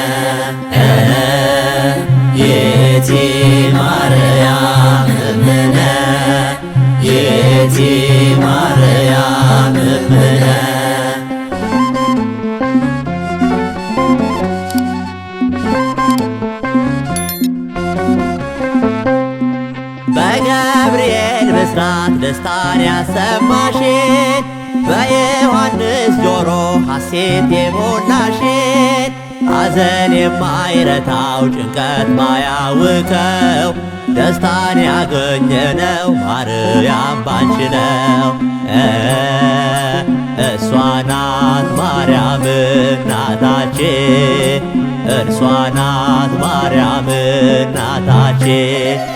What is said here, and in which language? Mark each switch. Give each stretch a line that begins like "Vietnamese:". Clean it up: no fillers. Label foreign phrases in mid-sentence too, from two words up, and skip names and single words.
Geez: ይእቲ ማርያም እምነ ይእቲ ማርያም እምነ
Amharic: በገብርኤል ብስራት ደስታን ያሰማሽን በዮሐንስ ጆሮ ሐሴት የሞላሽን ሐዘን የማይረታው ጭንቀት ማያውከው ደስታን ያገኘነው ማርያም ባንቺ ነው። እርሷ ናት ማርያም እናታችን እርሷ ናት ማርያም እናታችን